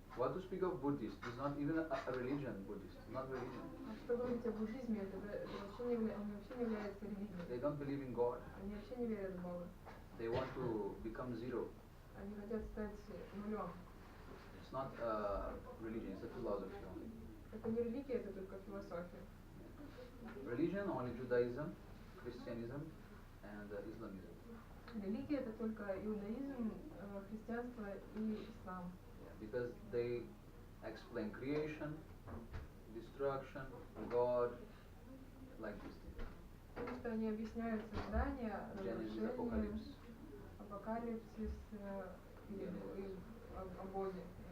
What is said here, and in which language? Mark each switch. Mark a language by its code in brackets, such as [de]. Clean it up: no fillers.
[en] What to speak of Buddhist? It's not even a religion, Buddhist. Not religion. [ru] А что говорить о буддизме, это вообще не является религией. [en] They don't believe in God. [ru] Они вообще не верят в Бога. [en] They want to become zero. [ru] Они хотят стать нулем. [en] It's not a religion, it's a philosophy only. [ru] Это не религия, это только философия. [en] Religion only Judaism, Christianism, and Islamism. [ru] Религия это только иудаизм, христианство и ислам. [en] Because they explain creation, destruction, God, like this thing. [ru] Потому что они объясняют создание, [en] Genesis, [ru] разрушение, апокалипсис и о Боге.